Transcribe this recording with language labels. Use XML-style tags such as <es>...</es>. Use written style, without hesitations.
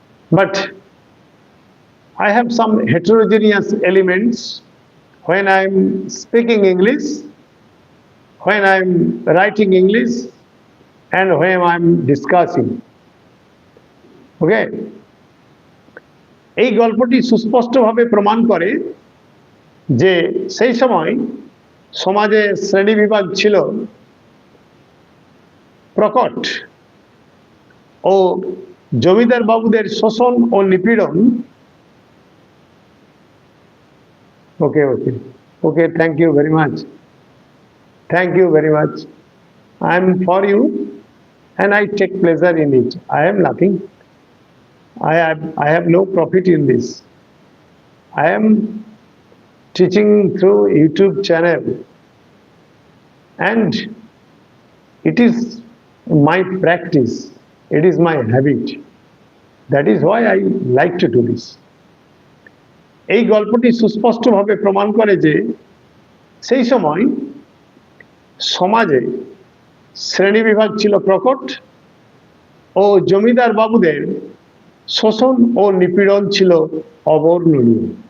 <en>But I have some heterogeneous elements when I am speaking English, when I am writing English, and when I am discussing. Okay?</en> <bn>এই গল্পটি সুস্পষ্টভাবে প্রমাণ করে যে সেই সময় সমাজে শ্রেণীবিভাগ ছিল প্রকট ও জমিদার বাবুদের শোষণ ও নিপীড়ন।</bn> <en>Okay okay okay, thank you very much, thank you very much. I am for you and I take pleasure in it. I am nothing. I have no profit in this. I am teaching through YouTube channel, and it is my practice. It is my habit. That is why I like to do this.</en> <bn>এই গল্পটি সুস্পষ্টভাবে প্রমাণ করে যে সেই সময় সমাজে শ্রেণীবিভাগ ছিল প্রকট ও জমিদার বাবুদের শোষণ ও নিপীড়ন ছিল অবর্ণনীয়।</bn>